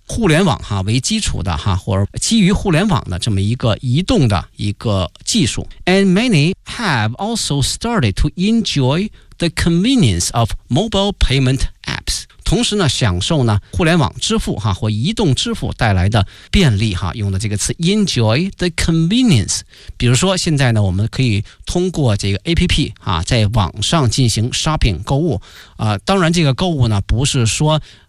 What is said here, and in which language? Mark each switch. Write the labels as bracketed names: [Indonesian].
[Chinese] 互联网为基础的或者基于互联网的这么一个移动的一个技术 [English] and many have also started to enjoy the convenience of mobile payment apps [Chinese] 同时呢享受呢互联网支付或移动支付带来的便利用的这个词 [English] enjoy the convenience [Chinese] 比如说现在呢我们可以通过这个 APP 在网上进行 shopping 购物当然这个购物呢不是说